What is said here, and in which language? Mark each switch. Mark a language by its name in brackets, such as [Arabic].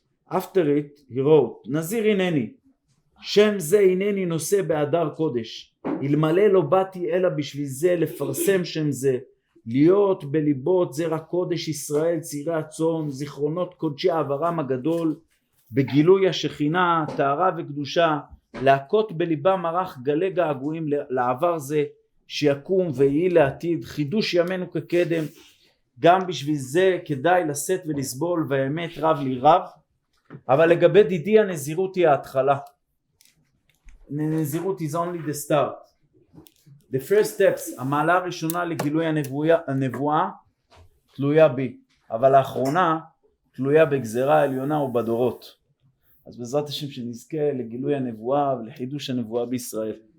[English] After it, he wrote, [Hebrew] נזיר הנני, שם זה הנני נושא בהדר קודש, אלמלא לא באתי אלא בשביל זה לפרסם שם זה, להיות בליבות זרע קודש ישראל, צעירי הצאן, זיכרונות קודשי העברם הגדול, בגילוי השכינה, טהרה וקדושה, להכות בליבם ערך גלי געגועים לעבר זה, שיקום ויהי לעתיד, חידוש ימינו כקדם, גם בשביל זה כדאי לשאת ולסבול, והאמת רב לי רב. אבל לגבי דידי הנזירות היא ההתחלה. [English] הנזירות is only the start. The first steps, [Hebrew] המעלה הראשונה לגילוי הנבואה תלויה בי, אבל האחרונה תלויה בגזרה העליונה ובדורות. אז בעזרת השם שנזכה לגילוי הנבואה ולחידוש הנבואה בישראל.